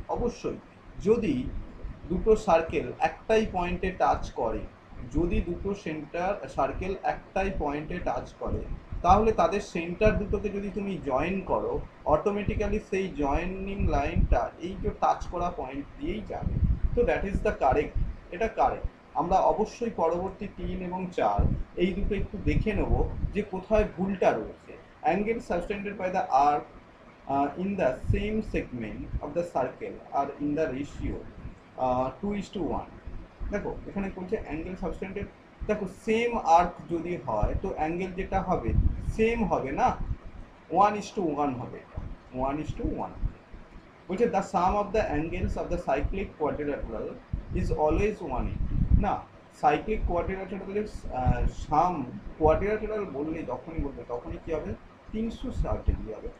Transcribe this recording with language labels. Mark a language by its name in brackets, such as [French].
[Bangla] অবশ্যই যদি দুটো সার্কেল একটাই পয়েন্টে টাচ করে, যদি দুটো সার্কেল একটাই পয়েন্টে টাচ করে, তাহলে তাদের সেন্টার দুটোকে যদি তুমি জয়েন করো, অটোমেটিক্যালি সেই জয়েনিং লাইনটা এই যে টাচ করা পয়েন্ট দিয়েই যাবে। তো [English] that is the correct, [Bangla] এটা কারেক্ট। আমরা অবশ্যই পরবর্তী 3 এবং 4 এই দুটো একটু দেখে নেব যে কোথায় ভুলটা রয়েছে। [English] Angle subtended by the arc in the same segment of the circle are in the ratio 2:1। [Bangla] দেখো এখানে বলছে [English] angle subtended [Bangla] দেখো সেম আর্ক যদি হয় তো অ্যাঙ্গেল যেটা হবে সেম হবে না, 1:1 হবে, 1:1 বলছে [English] the sum of the angles of the cyclic quadrilateral is always 180 [Bangla] না। সাইক্লিক কোয়াড্রিল্যাটারালের সাম কোয়াড্রিল্যাটারাল বললে যখনই বলবে তখনই কি হবে 360 ডিগ্রি হবে।